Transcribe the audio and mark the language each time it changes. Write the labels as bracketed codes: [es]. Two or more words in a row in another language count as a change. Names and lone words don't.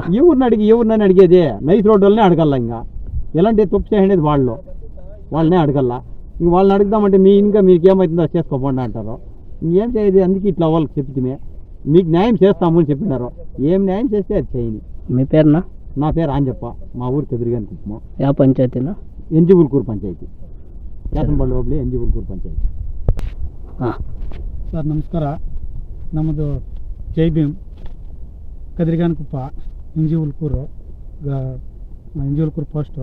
[te] ఎవరిని అడిగేది? నైస్ రోడ్ వాళ్ళనే అడగల. ఇంకా ఎలాంటి తప్పు చేయండి వాళ్ళనే అడగల. ఇంక వాళ్ళని అడుగుదామంటే మీకు ఏమవుతుందో చేసుకోకుండా అంటారు. ఇంకేం చేయదు. అందుకే ఇట్లా వాళ్ళకి చెప్తే మీకు న్యాయం చేస్తాము అని చెప్పినారు. ఏం న్యాయం చేస్తే అది చేయండి. మీ పేరునా? నా పేరు ఆంజప్ప. మా ఊరు కదిరిగాని కుప్పము. [kn] ಯಾವ ಪಂಚಾಯತಿನ? ಎಂಜಿಬುಲ್ಕೂರು ಪಂಚಾಯತಿ, ಕ್ಯಾಸಂಬಳ್ಳಿ ಹೋಬಳಿ ಎಂಜಿಬುಲ್ಕೂರು ಪಂಚಾಯತಿ. ಹಾಂ ಸರ್ ನಮಸ್ಕಾರ. ನಮ್ಮದು ಜೈ ಭೀಮ್, ಕದಿರಿಗಾನಕುಪ್ಪ, ಇಂಜಿಬುಲ್ಕೂರು ಪೋಸ್ಟು.